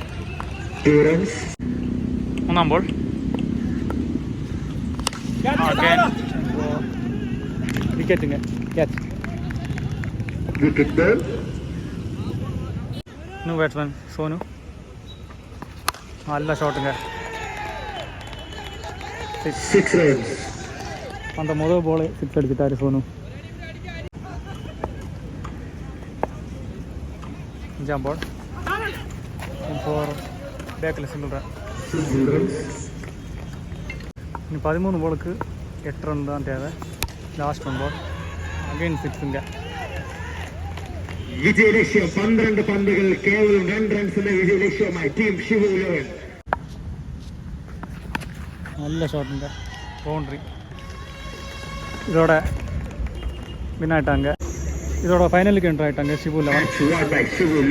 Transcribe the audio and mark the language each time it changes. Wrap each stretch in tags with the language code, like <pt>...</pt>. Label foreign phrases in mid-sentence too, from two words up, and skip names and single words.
<ml>3-ാം ബോൾ. അഗൈൻ വിക്കറ്റുங்க. ക്യാച്ച്.</ml> <en>new batsman</en> <ml>സോനു. നല്ല ഷോട്ടുங்க. 6 റൺസ്.</ml> <ta>அந்த முதல்</ta> <ml>ബോൾ 6 അടിച്ചിട്ടാര് സോനു. 5-ാം ബോൾ. ബാക്കിൽ</ml> <en>single run.</en> <ml>ഇനി 13 ബോൾക്ക് 8 റൺ</ml> <ta>தான் தேவை.</ta> <ml>ലാസ്റ്റ് 1 ബോൾ. അഗൈൻ 6ங்க. വിജയലക്ഷ്യം 12 പന്തുകൾ കേവലം 2 റൺസിന്റെ വിജയലക്ഷ്യമായി ടീം ഷിബു ഇലവൻ. നല്ല ഷോട്ടിൻ്റെ ബൗണ്ടറി.</ml> <ta>இதோட வின் ஆயிட்டாங்க. இதோட ஃபைனலுக்கு என்ட்ரு ஆயிட்டாங்க ஷிபு 11.</ta>